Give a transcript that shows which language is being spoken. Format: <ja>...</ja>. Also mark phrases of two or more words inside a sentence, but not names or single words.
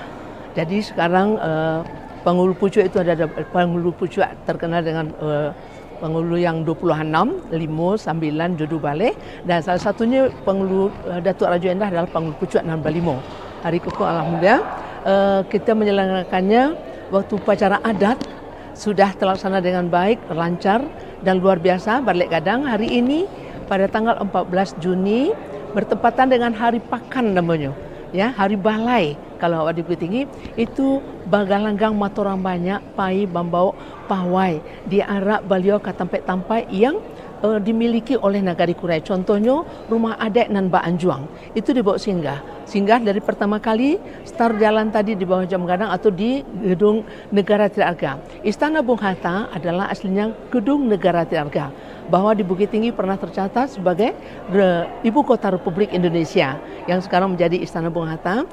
<id>Jadi sekarang Panghulu Pucuk itu ada Panghulu Pucuk terkenal dengan penghulu yang 26, 5, 9, Jodoh Balai, dan salah satunya penghulu Datuk Raja Endah adalah Panghulu Pucuk 65. Hari Kukuh alhamdulillah kita menyelenggarakannya waktu upacara adat sudah terlaksana dengan baik, lancar dan luar biasa. Balik Gadang hari ini pada tanggal 14 Juni bertepatan dengan Hari Pakan namanya, ya, Hari Balai. Kalau awak di Bukit Tinggi itu</id> <min>bagalanggang matorang banyak pai bambau pawai</min> <id>diarak beliau ke tampai-tampai yang dimiliki oleh Nagari Kurai. Contohnya rumah adat nan Ba Anjuang itu dibawa singgah dari pertama kali start jalan tadi di bawah Jam Gadang atau di Gedung Negara Tirarga. Istana Bung Hatta adalah aslinya Gedung Negara Tirarga, bahwa di Bukit Tinggi pernah tercatat sebagai Ibu Kota Republik Indonesia yang sekarang menjadi Istana Bung Hatta.</id>